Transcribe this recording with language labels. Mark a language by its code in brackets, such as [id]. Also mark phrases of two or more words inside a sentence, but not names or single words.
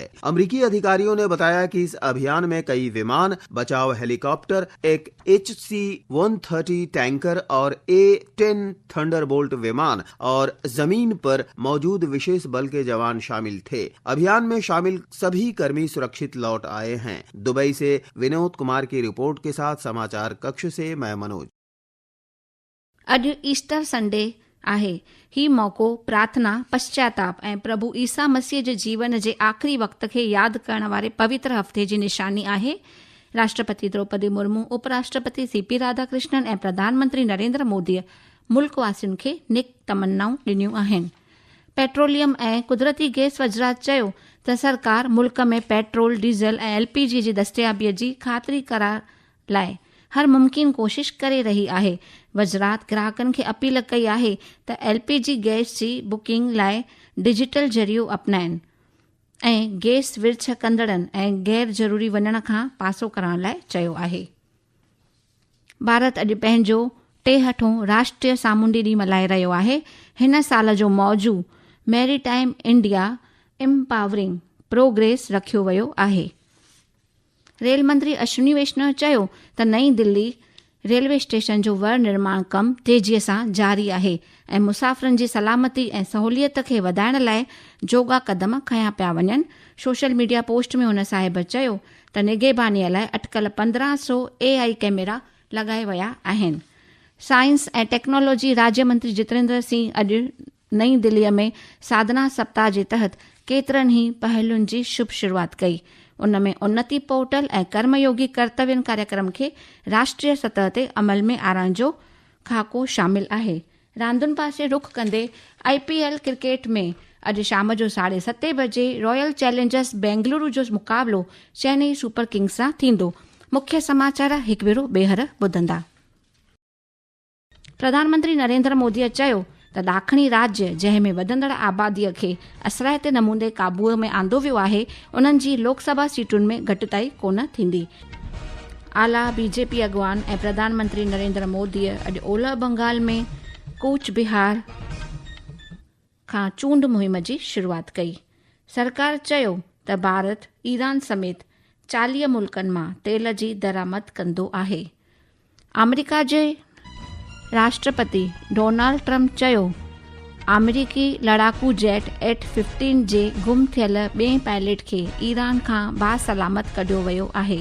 [hi] अमेरिकी अधिकारियों ने बताया कि इस अभियान में कई विमान, बचाव हेलीकॉप्टर, एक HC-130 टैंकर और A-10 थंडरबोल्ट विमान और जमीन पर मौजूद विशेष बल के जवान शामिल थे। अभियान में शामिल सभी कर्मी सुरक्षित लौट आए हैं। दुबई से विनोद कुमार की रिपोर्ट के साथ समाचार कक्ष से मैं मनोज। [sd] अॼु ईस्टर संडे आहे। ही मौक़ो प्रार्थना, पश्चाताप ऐं प्रभु ईसा मसीह जे जीवन जे आख़िरी वक़्त खे यादि करण वारे पवित्र हफ़्ते जी निशानी आहे। राष्ट्रपति द्रौपदी मुर्मू, उपराष्ट्रपति CP राधाकृष्णन ऐं प्रधानमंत्री नरेंद्र मोदीअ मुल्कवासियुनि खे नेक तमन्नाऊं ॾिनियूं आहिनि। पेट्रोलियम ऐं कुदरती गैस वज़रात चयो त सरकार मुल्क में पेट्रोल, डीज़ल ऐं LPG जी दस्तियाबीअ जी ख़ातिरी करण लाइ हर मुमकिन कोशिश करे रही आहे। वज़रात ग्राहकनि खे अपील कई आहे त LPG गैस जी बुकिंग लाइ डिजिटल ज़रियो अपनाइनि ऐं गैस विर्छ कंदड़नि ऐं गैर ज़रूरी वञण खां पासो करण लाइ चयो आहे। भारत अॼु पंहिंजो 63हों राष्ट्रीय सामूंडी ॾींहुं मल्हाए रहियो आहे। हिन साल जो मौजू [en] Maritime India Empowering Progress [sd] रखियो वियो आहे। रेल मंत्री अश्विनी वैष्णव चयो त नईं दिल्ली रेलवे स्टेशन जो वर निर्माण कमु तेज़ीअ सां जारी आहे ऐं मुसाफ़िरनि जी सलामती ऐं सहूलियत खे वधाइण लाइ जोगा क़दम खयां पिया वञनि। [en] social media post [sd] में हुन साहिब चयो त निगहबानीअ लाइ अटकल 1500 AI कैमरा लॻाए विया आहिनि। साइंस ऐं टेक्नोलॉजी राज्य मंत्री जितेंद्र सिंह अॼु नई दिल्लीअ में साधना सप्ताह जे तहत केतिरनि ई पहलुनि जी शुभ शुरूआत कई। उन में उन्नति पोर्टल ऐं कर्मयोगी कर्तव्यनि कार्यक्रम खे राष्ट्रीय सतह ते अमल में आणण जो ख़ाको शामिल आहे। रांदुनि पासे रुख कंदे IPL क्रिकेट में अॼु शाम जो 7:30 बजे रॉयल चैलेंजर्स बेंगलुरु जो मुक़ाबलो चेन्नई सुपर किंग्स सां थींदो। मुख्य समाचार हिकु भेरो ॿीहर ॿुधंदा। प्रधानमंत्री नरेंद्र मोदीअ चयो त ॾाखणी राज्य जंहिं में वधंदड़ आबादीअ खे असराइते नमूने काबूअ में आंदो वियो आहे, उन्हनि जी लोकसभा सीटुनि में घटिताई कोन थींदी। आला BJP अॻवान ऐं प्रधानमंत्री नरेंद्र मोदीअ अॼु ओलह बंगाल में कूच बिहार खां चूंड मुहिम जी शुरूआत कई। सरकार चयो त भारत ईरान समेत 40 मुल्कनि मां तेल जी दरामद कंदो आहे। अमेरिका जे राष्ट्रपति डोनाल्ड ट्रंप चयो अमेरिकी लड़ाकू जेट F-15 जे गुम थियल ॿिए पायलट खे ईरान खां बासलामत कढियो वियो आहे।